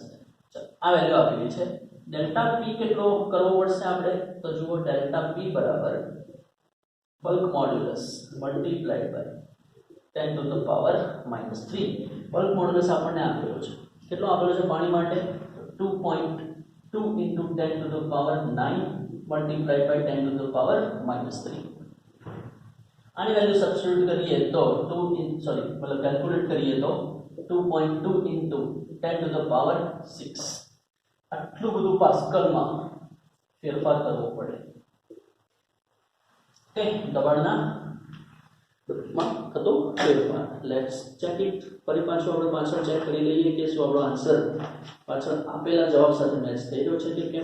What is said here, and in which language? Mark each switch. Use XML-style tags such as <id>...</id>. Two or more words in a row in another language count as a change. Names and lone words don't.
<gu>ચાલો, આ વેલ્યુ આપેલી છે.</gu> <en>delta p</en> <gu>કેટલો કરવો પડશે આપણે? તો જુઓ,</gu> <en>delta p બરાબર bulk modulus multiplied by 10 to the power -3. bulk modulus</en> <gu>આપણને આપેલો છે. કેટલો આપેલો છે પાણી માટે?</gu> <en>2.2 into 10 to the power 9 multiplied by 10 to the power -3.</en> <gu>આની વેલ્યુ સબસ્ટિટ્યુટ કરીએ તો મતલબ કેલ્ક્યુલેટ કરીએ તો</gu> <en>2.2 into 10 to the power 6.</en> <gu>આટલું બધું પાસ્કલમાં ફેરફાર કરવો પડે. ઓકે, દબાણના માં થતો ફેરફાર.</gu> <en>let's check it.</en> <gu>ફરી પાછું આપણે પાછળ ચેક કરી લઈએ કે શું આપણો આન્સર પાછળ આપેલા જવાબ સાથે મેચ થઈ રહ્યો છે કે કેમ.</gu>